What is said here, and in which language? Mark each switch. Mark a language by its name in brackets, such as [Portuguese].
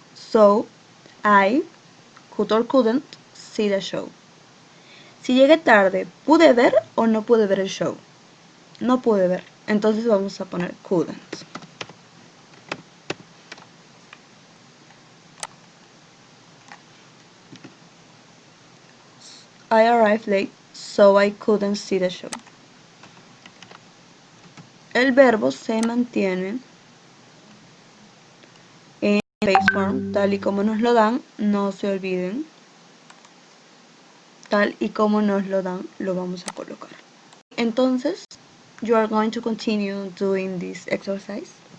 [English] So, I could or couldn't see the show. [Spanish] Si llegué tarde, ¿pude ver o no pude ver el show? No pude ver. Entonces vamos a poner couldn't. [English] I arrived late, so I couldn't see the show. [Spanish] El verbo se mantiene en base form, tal y como nos lo dan, no se olviden. Tal y como nos lo dan, lo vamos a colocar. [English] Entonces, you are going to continue doing this exercise.